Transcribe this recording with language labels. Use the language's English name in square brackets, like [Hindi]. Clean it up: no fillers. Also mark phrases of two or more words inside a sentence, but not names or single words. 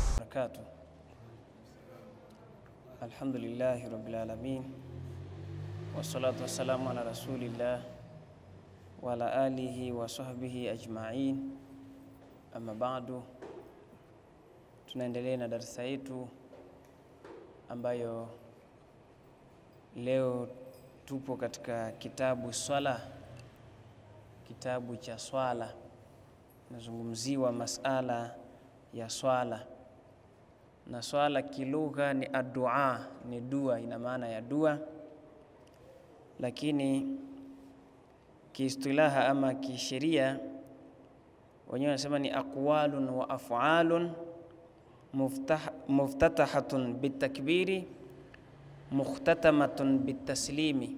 [Arabic] وبركاته. الحمد لله رب العالمين والصلاة والسلام على رسول الله وعلى آله وصحبه أجمعين. أما بعد, [Swahili] tunaendelea na darasa yetu ambayo leo tupo katika kitabu swala, kitabu cha swala. Nazungumziwa masala ya swala, na swala kilugha ni addu'a, ni dua, ina maana ya dua, lakini kiistilaha ama kisheria wenyewe wanasema ni [Arabic] أقوال وأفعال مفتتحة بالتكبير مختتمة بالتسليم.